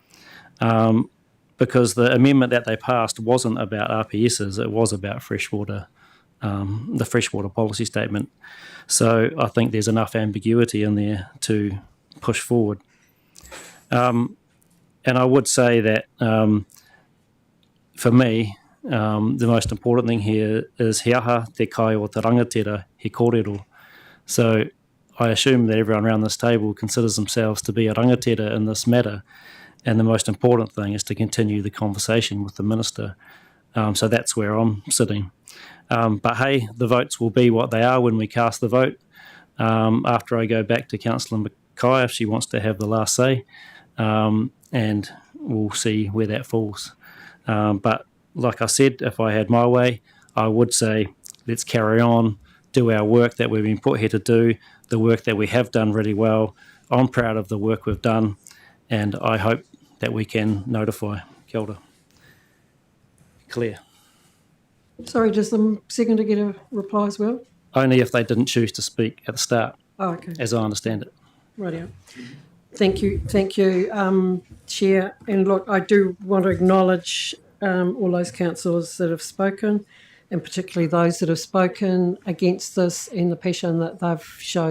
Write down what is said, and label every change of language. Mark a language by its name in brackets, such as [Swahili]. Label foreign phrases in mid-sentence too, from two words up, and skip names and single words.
[English] Because the amendment that they passed wasn't about RPSs, it was about freshwater, the freshwater policy statement. So I think there's enough ambiguity in there to push forward. And I would say that for me, the most important thing here is [Māori] he aha te kai o te rangatira he kōrero. [English] So I assume that everyone around this table considers themselves to be a rangatira in this matter, and the most important thing is to continue the conversation with the minister. So that's where I'm sitting. But hey, the votes will be what they are when we cast the vote. After I go back to Councillor Mackay, if she wants to have the last say, and we'll see where that falls. But like I said, if I had my way, I would say let's carry on, do our work that we've been put here to do, the work that we have done really well. I'm proud of the work we've done, and I hope that we can notify. [Māori] Kia ora. [English] Claire. Sorry, does the seconder get a reply as well? Only if they didn't choose to speak at the start, okay. As I understand it. Rightio. Thank you, Chair. And look, I do want to acknowledge all those councillors that have spoken, and particularly those that have spoken against this and the passion that they've showed.